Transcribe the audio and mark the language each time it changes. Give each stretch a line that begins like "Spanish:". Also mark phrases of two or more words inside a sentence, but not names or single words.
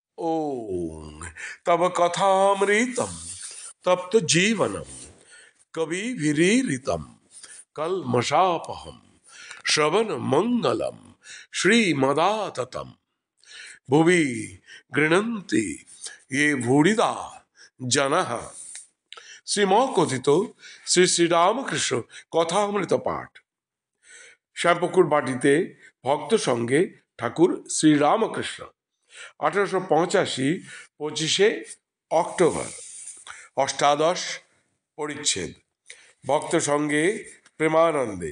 Sanskrit: ओम तब कथामृतम तप्त जीवनम कविभिरीरितम कल्मषापहम श्रवण मंगलम श्रीमदाततम भुवि गृह्णन्ति ये भूरिदा जनः।
Bangla: শ্রীমকথিত শ্রী শ্রীরামকৃষ্ণ কথামৃত পাঠ। শ্যামপুকুর বাটিতে ভক্ত সঙ্গে ঠাকুর শ্রীরামকৃষ্ণ 1885 25শে অক্টোবর। অষ্টাদশ পরিচ্ছেদ। ভক্ত সঙ্গে প্রেমানন্দে।